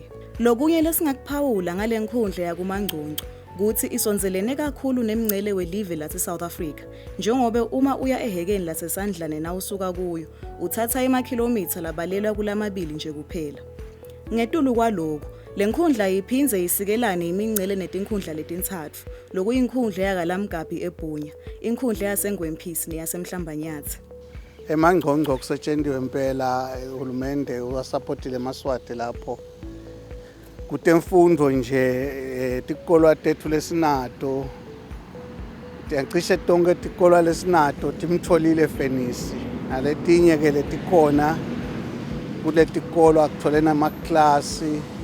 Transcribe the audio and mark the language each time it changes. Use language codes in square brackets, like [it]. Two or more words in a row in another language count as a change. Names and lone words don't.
[ss] Lokunye lesingakuphawula ngale nkundla yakuMangcongco ukuthi isonzelene kakhulu nemngcele welive lase-South Africa njengoba uma uya ehekeni lasesandlane nawusuka kuyo uthatha emakhilomitha labalelwa kulamabili nje kuphela. Ngetulu kwalokho lenkundla yiphinze isikelane imingcele netinkhundla letintathu lokuyinkhundla yakalamgabi eBhunya, inkhundla yaseNgwemphisi neyasemhlambanyathi. eMangcongco kusetshenziswe impela uhulumende wasupportile eMaswati lapho kutemfundo nje tikolwa tethu lesinato tiyacishe tonke tikolwa lesinato timtholile Fenisi naletinye ke letikhona kuletikolwa akutholena amaklasi